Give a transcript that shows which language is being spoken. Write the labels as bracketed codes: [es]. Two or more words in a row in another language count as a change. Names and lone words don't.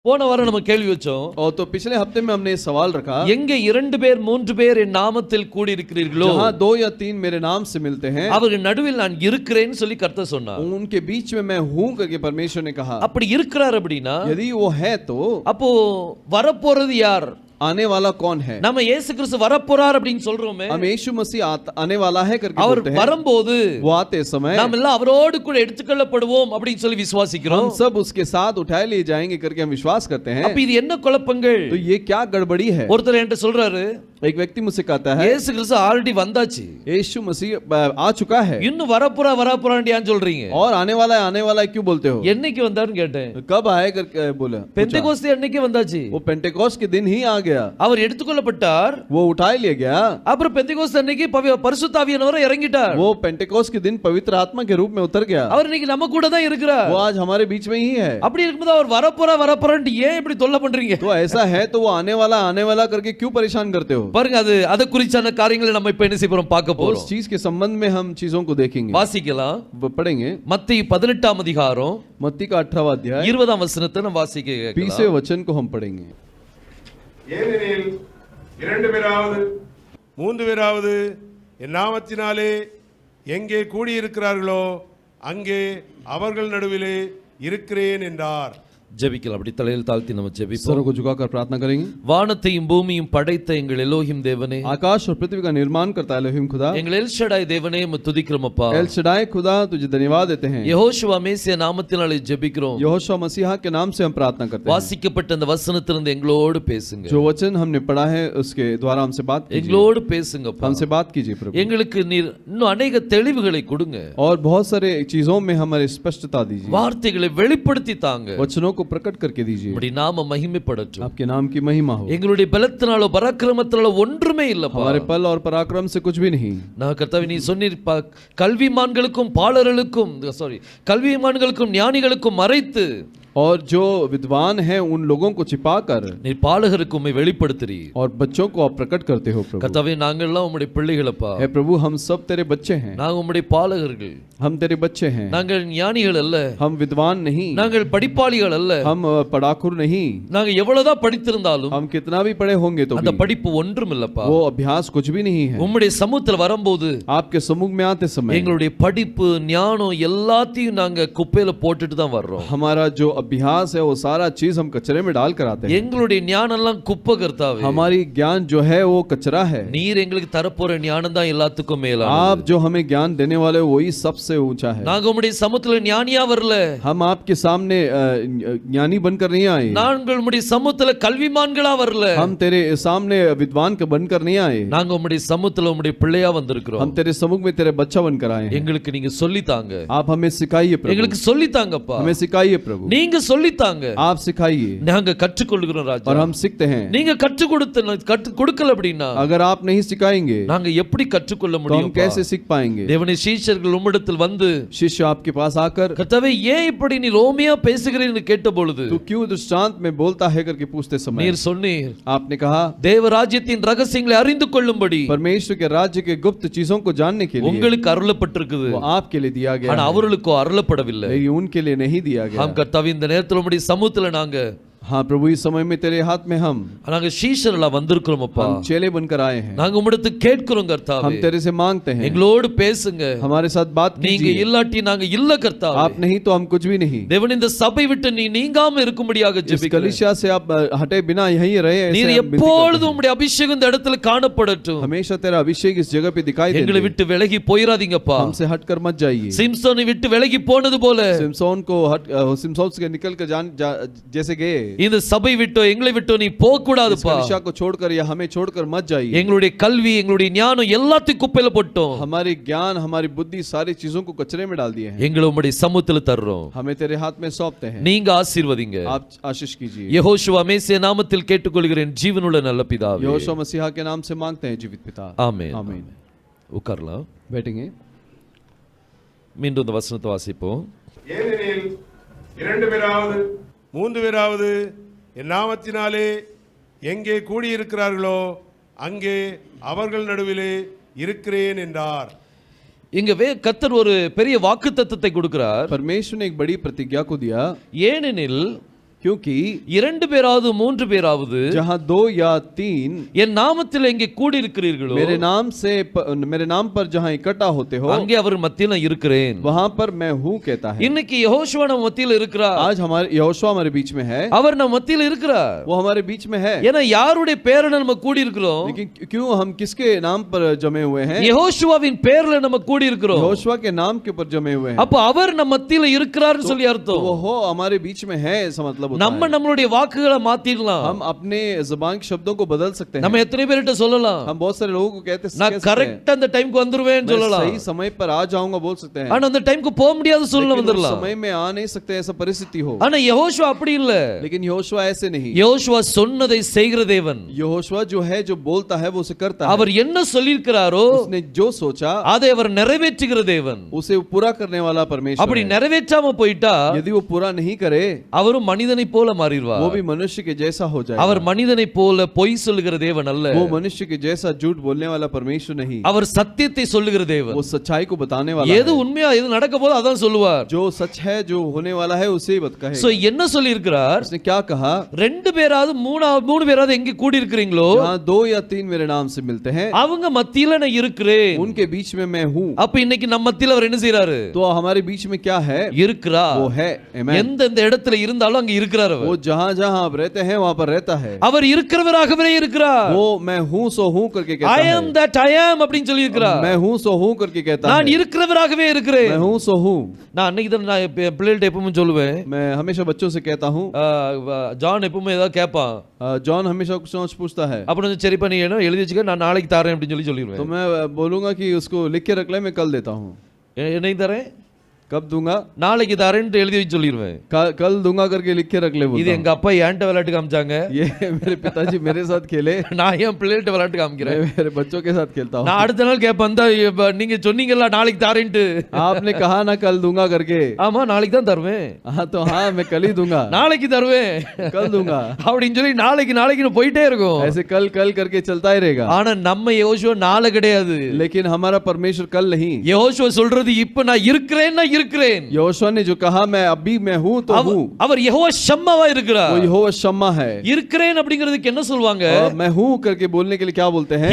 [ta] போன வாரம் நம்ம கேள்வி வச்சோம். [hi] और तो पिछले हफ्ते में हमने सवाल रखा, [ta] எங்கே 2 பேர் 3 பேர் என் நாமத்தில் கூடி இருக்கிறீர்களோ [hi] जहाँ 2 या 3 मेरे नाम से मिलते हैं, [ta] அவர்கள் நடுவில் நான் இருக்கிறேன்னு சொல்லி கர்த்தர் சொன்னார். [hi] उनके बीच में मैं हूँ करके परमेश्वर ने कहा। [ta] அப்படி இருக்கிறார் அப்படினா [hi] यदि वो है तो [ta] அப்போ வரப்போறது யார்? [hi] आने वाला कौन है? [ta] நம்ம இயேசு கிறிஸ்து வரப்போறார் அப்படினு சொல்றோமே, [hi] हम यीशु मसीह आने वाला है करके [ta] அவர் [hi] बोलते हैं। [ta] வரும்போது [hi] वो आते समय [ta] நாம் எல்லாம் அவரோடு கூட எடுத்துக்கொள்ளப்படுவோம் அப்படினு சொல்லி விசுவாசிக்கிறோம். [hi] हम सब उसके साथ उठाए लिए जाएंगे करके हम विश्वास करते हैं। [ta] அப்ப இது என்ன குழப்பங்கள்? [hi] तो ये क्या गड़बड़ी है? [ta] ஒருத்தர் என்கிட்ட சொல்றாரு, [hi] एक व्यक्ति मुझसे कहता है, [ta] இயேசு கிறிஸ்து ஆல்ரெடி வந்தாச்சு, [hi] यीशु मसीह आ चुका है, [ta] இன்னும் வரப்போறான்னு ஏன் சொல்றீங்க? [hi] और आने वाला है क्यों बोलते हो? [ta] என்னைக்கு வந்தாருன்னு கேட்டேன். [hi] कब आए करके बोला। [ta] பெந்தெகோஸ்தே அன்னைக்கு வந்தாச்சு. [hi] वो पेंटेकोस्ट के दिन ही आ गया, [ta] அவர் எடுத்துக்கொள்ளப்பட்டார். [hi] वो उठाए लिया गया। [ta] அப்புறம் பெந்தெகோஸ்தே அன்னைக்கு பரிசுத்த ஆவியானவர் இறங்கிட்டார். [hi] वो पेंटेकोस्ट के दिन पवित्र आत्मा के रूप में उतर गया। [ta] அவர் இன்னைக்கு நம்ம கூட தான் இருக்கிறார். [hi] वो आज हमारे बीच में ही है। [ta] அப்படி இருக்கும்போது அவர் வரப்போறான்னு ஏன் இப்படி தொல்லை பண்றீங்க? [hi] तो ऐसा है तो वो आने वाला करके क्यों परेशान करते हो? [ta] பாருங்க, அது குறிச்சான காரியங்களை நம்ம இப்ப என்ன செய்ய போறோம், பார்க்க போறோம். [hi] उस चीज के संबंध में हम चीजों को देखेंगे, [ta] வாசிக்கலாம். [hi] पढ़ेंगे। [ta] மத்தேயு 18ஆம் அதிகாரம் [hi] मत्ती का 18वां अध्याय [ta] 20ஆம் वचனத்தை நம்ம வாசிக்க [hi] 20वें वचन को हम पढ़ेंगे। [ta] ஏனெனில் 2 பேராவது 3 பேராவது என் நாமத்தினாலே எங்கே கூடியிருக்கிறார்களோ அங்கே அவர்கள் நடுவிலே இருக்கிறேன் என்றார். ஜெபிக்கலாம். அப்படி தலையில் தாழ்த்தி நம்ம ஜெபிப்போம். [hi] सरों को झुकाकर प्रार्थना करेंगे। [ta] வானத்தையும் பூமியும் படைத்த எங்கள் எலோஹிம் தேவனே, [hi] आकाश और पृथ्वी का निर्माण करता है एलोहिम खुदा, [ta] எங்கள் எல் ஷடாய் தேவனே, உம்மை துதிக்கிறோம் அப்பா. [hi] एल शडाई खुदा तुझे धन्यवाद देते हैं। [ta] யெகோஷுவா மேசியா நாமத்தினாலே ஜெபிக்கிறோம். [hi] यहोशू मसीहा के नाम से हम प्रार्थना करते हैं। [ta] வாசிக்கப்பட்ட அந்த வசனத்திலிருந்து எங்களோடு பேசுங்க. [hi] जो वचन हमने पढ़ा है उसके द्वारा हमसे बात कीजिए, [ta] எங்களோடு பேசுங்கப்பா. [hi] हमसे बात कीजिए प्रभु। [ta] எங்களுக்கு நீர் இன்னும் अनेक தெளிவுகளை கொடுங்க. [hi] और बहुत सारे चीजों में हमारी स्पष्टता दीजिए, [ta] வார்த்தைகளை வெளிப்படுத்தி தாங்க. [hi] वचनों को प्रकट करके दीजिए, [ta] அப்படி நாம மகிமைப்படட்டும். [hi] आपके नाम की महिमा हो। [ta] எங்களுடைய பலத்தினாலோ பராக்கிரமத்தினாலோ ஒன்றுமே இல்லப்பா. [hi] हमारे पल और पराक्रम से कुछ भी नहीं। [ta] நான் கர்த்தாவே, நீ சொன்னீர் கல்விமான்களுக்கும் பாலர்களுக்கும் கல்விமான்களுக்கும் ஞானிகளுக்கும் மறைத்து, [hi] और जो विद्वान हैं उन लोगों को छिपाकर [ta] நீ பாலகருக்கு உம்மை வெளிப்படுத்துறீ. [hi] और बच्चों को आप प्रकट करते हो प्रभु। [ta] கர்த்தாவே, நாங்கள் எல்லாம் உம்முடைய பிள்ளைகளப்பா. [hi] हे प्रभु, हम सब तेरे बच्चे हैं, [ta] நாங்க உம்முடைய பாலகர்கள். [hi] हम तेरे बच्चे हैं। [ta] நாங்கள் ஞானிகள் அல்ல, [hi] हम विद्वान नहीं, [ta] நாங்கள் படிப்பாளிகள் அல்ல. [hi] हम पढ़ाकुर नहीं, [ta] நாங்க எவ்வளவுதான் படித்திருந்தாலும் [hi] हम कितना भी पढ़े होंगे तो [ta] அந்த [hi] भी [ta] படிப்பு ஒன்றும் இல்லப்பா. [hi] वो अभ्यास कुछ भी नहीं है। [ta] உம்முடைய சமூகத்தில் வரும்போது [hi] आपके सम्मुख में आते समय [ta] எங்களுடைய படிப்பு ஞானம் எல்லாத்தையும் நாங்க குப்பையில போட்டுட்டு தான் வர்றோம். [hi] हमारा जो अभ्यास है वो सारा चीज हम कचरे में डाल कर आते हैं। [ta] எங்களுடைய ஞானம் எல்லாம் குப்பை கர்த்தாவே. [hi] हमारी ज्ञान जो है वो कचरा है। [ta] நீர் எங்களுக்கு தரப்போற ஞானம் தான் எல்லாத்துக்கும் மேலானது. [hi] आप जो हमें ज्ञान देने वाले हो वही सबसे ऊंचा है। [ta] நாங்க உம்முடைய சமூகத்துல ஞானியா வரல, [hi] हम आपके सामने ज्ञानी बनकर नहीं आए, [ta] நாங்கள் உம்முடைய சமூகத்துல கல்விமான்களா வரல, [hi] हम तेरे सामने विद्वान का बनकर नहीं आए, [ta] நாங்க உம்முடைய சமூகத்துல உம்முடைய பிள்ளையா வந்திருக்கிறோம். [hi] हम तेरे सम्मुख में तेरे बच्चा बनकर आए हैं। [ta] எங்களுக்கு நீங்க சொல்லி தாங்க, [hi] आप हमें सिखाइए प्रभु, [ta] எங்களுக்கு சொல்லி தாங்கப்பா. [hi] हमें सिखाइए प्रभु, [ta] நீங்க சொல்லி தாங்க, [hi] आप सिखाइए [ta] நாங்க கற்றுக்கொள்கிறோம் ராஜா. [hi] और हम सीखते हैं। [ta] நீங்க கொடுக்கல அப்படின்னா [hi] अगर आप नहीं सिखाएंगे [ta] நாங்க எப்படி கற்றுக்கொள்ள [hi] तो हम [ta] முடியும்? [hi] कैसे सीख पाएंगे? [ta] தேவனே, சீஷர்கள் உம்மிடத்தில் வந்து, [hi] शिष्य आपके पास आकर [ta] கர்த்தாவே, ஏன் இப்படி நீ ரோமியா பேசுகிறீன்னு கேட்ட பொழுது [hi] तू क्यों दृष्टांत में बोलता है करके पूछते समय [ta] நீர் சொன்னீர், [hi] आपने कहा [ta] தேவராஜ்யத்தின் ரகசியங்களை அறிந்து கொள்ளும்படி [hi] परमेश्वर के राज्य के गुप्त चीजों को जानने के लिए [ta] உங்களுக்கு அருளப்பட்டிருக்குது, [hi] वो आपके लिए दिया गया [ta] ஆனா [hi] है, [ta] அவர்களுக்கோ அருளப்படவில்லை. [hi] लेकिन उनके लिए नहीं दिया गया। [ta] हम கர்த்தாவே, இந்த நேரத்துல உம்முடைய சமூகத்துல நாங்க [hi] हाँ प्रभु, इस समय में तेरे हाथ में [ta] நாங்க சீஷர்களா வந்திருக்கிறோம் அப்பா. [hi] हम चेले बनकर आए हैं, [ta] நாங்க உம்மிடத்தில் கேட்கிறோம் கர்த்தாவே, [hi] हम तेरे से मांगते हैं, [ta] எங்களோடு பேசுங்க. [hi] हमारे साथ बात [ta] நீங்க [hi] कीजिए। [ta] இல்லாட்டி நாங்க இல்ல கர்த்தாவே. [hi] आप नहीं तो हम कुछ भी नहीं। [ta] தேவன், இந்த சபை விட்டு நீ நீங்காம இருக்கும்படியாக [hi] इस [ta] ஜெபிக்கிறேன். [hi] कलीसिया से आप हटे बिना यहीं रहे, ऐसे [ta] நீர் [hi] हम विनती करते [ta] எப்பொழுதும் [hi] हैं। [ta] உம்முடைய அபிஷேகம் இந்த இடத்துல காணப்படட்டும். [hi] हमेशा तेरा अभिषेक इस जगह पे दिखाई [ta] எங்களை [hi] दे, [ta] விட்டு விலகி போயிராதீங்கப்பா. [hi] हमसे हटकर मत जाइए। [ta] சிம்சோனை விட்டு விலகி போனது போல [hi] सिमसोन से निकल कर जैसे गए, [ta] இந்த சபை விட்டோ எங்களை விட்டோ நீ போக கூடாதுப்பா. [hi] कलीसिया को छोड़कर या हमें छोड़कर मत जाइए। [ta] எங்களுடைய கல்வி, எங்களுடைய ஞானம் எல்லாத்தையும் குப்பையில போட்டோம். [hi] हमारी ज्ञान, हमारी बुद्धि, सारी चीजों को कचरे में डाल दिए हैं। [ta] எங்களை உம்முடைய சமூகத்துல தர்றோம். [hi] हमें तेरे हाथ में सौंपते हैं, [ta] நீங்க ஆசீர்வதிங்க. [hi] आप आशीष कीजिए। [ta] யெகோஷுவா மேசியா நாமத்தில் கேட்டுக்கொள்கிறேன் ஜீவனுள்ள நல்ல பிதாவே. [hi] यहोशू मसीहा के नाम से मांगते हैं जीवित पिता, [ta] ஆமென். [hi] आमीन। [ta] உட்காரலாம். [hi] बैठेंगे। [ta] மீண்டும் இந்த வசனத்தை வாசிப்போம். ஏனெனில் 2 பேராவது 3 பேராவது என் நாமத்தினாலே எங்கே கூடியிருக்கிறார்களோ அங்கே அவர்கள் நடுவிலே இருக்கிறேன் என்றார். இங்க கர்த்தர் ஒரு பெரிய வாக்குத்தத்தத்தை கொடுக்கிறார். [hi] परमेश्वर ने एक बड़ी प्रतिज्ञा को दिया, [ta] ஏனெனில் [hi] क्योंकि [ta] இரண்டு பேராவது மூன்று பேராவது [hi] जहाँ 2 या 3 [ta] என் நாமத்தில் எங்கே கூடி இருக்கிறீர்களோ [hi] मेरे नाम पर जहाँ इकट्ठा होते हो [ta] அங்கே அவர் மத்தியில இருக்கிறேன். [hi] वहाँ पर मैं हूँ कहता है। [ta] இன்னைக்கு யெகோஷுவா நம்ம மத்தியில இருக்கிறார். [hi] आज हमारे यहोशुआ हमारे बीच में है, [ta] அவர் நம்ம மத்தியில இருக்கிறார். [hi] वो हमारे बीच में है। [ta] ஏன்னா யாருடைய பேர்ல நம்ம கூடி இருக்கிறோம்? [hi] लेकिन क्यों हम किसके नाम पर जमे हुए हैं? [ta] யெகோஷுவாவின் பேர்ல நம்ம கூடி இருக்கிறோம். [hi] यहोशुआ के नाम के ऊपर जमे हुए हैं। [ta] அப்ப அவர் நம்ம மத்தியில இருக்கிறார்னு சொல்லி அர்த்தம். [hi] वो हो हमारे बीच में है ऐसा मतलब होता [ta] நம்ம [hi] है। [ta] நம்மளுடைய வாக்குகளை மாத்திடலாம். [hi] हम अपने जुबान के शब्दों को बदल सकते हैं। [ta] நம்ம எத்தனை பேர்கிட்ட சொல்லலாம்? [hi] हम बहुत सारे लोगों को कहते [ta] நான் கரெக்ட்டா அந்த டைம்க்கு வந்துருவேன்னு சொல்லலாம். [hi] सही समय पर आ जाऊंगा बोल सकते हैं। [ta] ஆனா அந்த டைம்க்கு போக முடியாத சூழ்நிலை வந்துறலாம். [hi] समय में आ नहीं सकते ऐसा परिस्थिति हो। [ta] ஆனா யெகோஷுவா அப்படி இல்ல. [hi] लेकिन यहोशुआ ऐसे नहीं। [ta] யெகோஷுவா சொன்னதை செய்கிற தேவன். [hi] यहोशुआ जो है जो बोलता है वो उसे करता है। [ta] அவர் என்ன சொல்லியிருக்கிறாரோ [hi] उसने जो सोचा [ta] அதை அவர் நிறைவேற்றுகிற தேவன். [hi] उसे पूरा करने वाला परमेश्वर [ta] அப்படி [hi] है। [ta] நிறைவேற்றாம போயிட்டா [hi] यदि वो पूरा नहीं करे [ta] அவரும் மனிதனை போல மாறிடுவார். [hi] वो भी मनुष्य के जैसा हो जाएगा। [ta] அவர் மனிதனை போல பொய் சொல்லுகிற தேவன் அல்ல. [hi] वो मनुष्य के जैसा झूठ बोलने वाला परमेश्वर नहीं। [ta] அவர் சத்தியத்தை சொல்லுகிற தேவன். [hi] वो सच्चाई को बताने वाला [ta] எது [hi] है। [ta] உண்மையா எது நடக்க போதோ அதான் சொல்லுவார். [hi] जो सच है जो होने वाला है उसे ही कहेगा। [ta] சோ என்ன சொல்லி இருக்கிறார்? [hi] उसने क्या कहा? [ta] ரெண்டு பேராவது மூணு பேராவது எங்க கூடி இருக்கிறீங்களோ [hi] जहाँ 2 या 3 मेरे नाम से मिलते हैं [ta] அவங்க மத்தியில நான் இருக்கிறேன். [hi] उनके बीच में मैं हूँ। [ta] அப்ப இன்னைக்கு நம்ம மத்தியில அவர் என்ன செய்றாரு? [hi] तो हमारे बीच में क्या है? [ta] இருக்கிறார். [hi] वो है। Amen। [ta] எந்த இடத்துல இருந்தாலும் அங்க இருக்கிறார் அவர். [hi] वो जहाँ जहाँ आप रहते हैं वहाँ पर रहता है। [ta] அவர் இருக்கிறவராகவே இருக்கிறார். [hi] वो मैं हूँ सो हूँ करके कहता [ta] I [hi] है। [en] am that I am [ta] அப்படினு சொல்லி இருக்கிறார். [hi] मैं हूँ सो हूँ करके कहता है। [ta] நான் இருக்கிறவராகவே இருக்கிறேன். [hi] मैं हूँ सो हूँ। [ta] நான் அன்னைக்கு தான் நான் பிள்ளைகிட்ட எப்பவும் சொல்லுவேன். [hi] मैं हमेशा बच्चों से कहता हूँ। [ta] ஜான் எப்பவும் ஏதாவது கேட்பான். [hi] जॉन हमेशा कुछ ना कुछ पूछता है। [ta] அப்ப நான் சரிப்பா நீ என்ன எழுதி வச்சுக்க நான் நாளைக்கு தரேன் அப்படினு சொல்லிடுவேன். [hi] तो मैं बोलूंगा कि उसको लिख के रख ले, मैं कल देता हूँ। [ta] என்னைக்கு தரேன்? [hi] कब दूंगा? [ta] நாளைக்கு தரேன்னு எழுதி வச்சு சொல்லிடுவேன். [hi] कल दूंगा करके लिख के रख ले। [ta] இது எங்க அப்பா ஏன்ட்ட விளையாட்டு காமிச்சாங்க. [hi] ये मेरे पिताजी मेरे साथ खेले, [ta] நான் ஏன் பிள்ளைகிட்ட விளையாட்டு காமிக்கிறேன்? [hi] मेरे बच्चों के साथ खेलता हूँ। [ta] நான் அடுத்த நாள் கேட்பேன் நீங்க சொன்னீங்கல்ல நாளைக்கு தரேன்ட்டு. [hi] आपने कहा ना कल दूंगा करके। [ta] ஆமா நாளைக்கு தான் தருவேன். [hi] हाँ तो हाँ मैं कल ही दूंगा। [ta] நாளைக்கு தருவேன் [hi] कल दूंगा [ta] அப்படின்னு சொல்லி நாளைக்கு போயிட்டே இருக்கும். [hi] ऐसे कल करके चलता ही रहेगा। [ta] ஆனா நம்ம யோசுவா நாளை கிடையாது. [hi] लेकिन हमारा परमेश्वर कल नहीं। [ta] யோசுவா சொல்றது இப்ப நான் இருக்கிறேன். [hi] यहोशुआ ने जो कहा मैं अभी मैं हूँ तो हूँ। [ta] அவர் யெகோவா ஷம்மாவா இருக்கிறார். [hi] वो यहोवा शम्मा है। [ta] இருக்கிறேன் அப்படிங்கிறதுக்கு என்ன சொல்வாங்க? [hi] मैं हूँ करके बोलने के लिए क्या बोलते हैं?